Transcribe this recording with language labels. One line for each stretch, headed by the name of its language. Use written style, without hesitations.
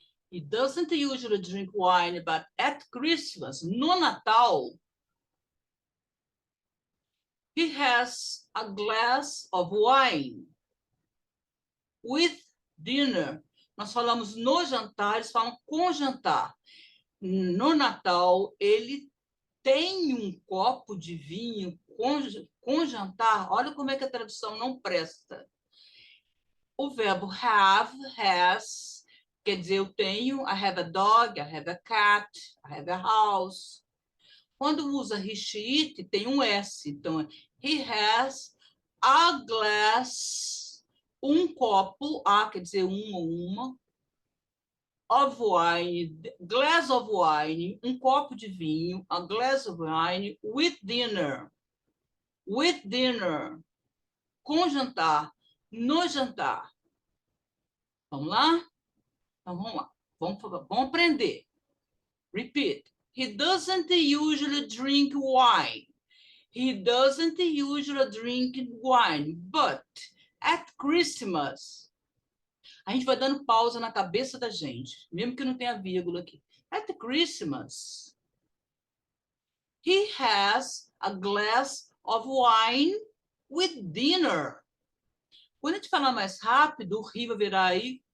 English: He doesn't usually drink wine, but at Christmas,
Portuguese: no Natal,
English: he has a glass of wine with dinner.
Portuguese: Nós falamos no jantar, eles falam com jantar. no Natal, ele tem um copo de vinho com jantar. Olha como é que a tradução não presta. O verbo have, has, quer dizer, eu tenho,
English: I have a dog, I have a cat, I have a house.
Portuguese: Quando usa he, she, it, tem um S. Então,
English: he has a glass,
Portuguese: um copo, a quer dizer um ou uma, of wine, glass of wine, um copo de vinho,
English: a glass of wine with dinner. With dinner,
Portuguese: com jantar, no jantar. Vamos lá? Então, vamos lá. Vamos aprender. Repeat.
English: He doesn't usually drink wine. He doesn't usually drink wine, but at Christmas.
Portuguese: A gente vai dando pausa na cabeça da gente, mesmo que não tenha vírgula aqui.
English: At Christmas, he has a glass of wine with dinner.
Portuguese: Quando a gente falar mais rápido, o Ri vai virar aí.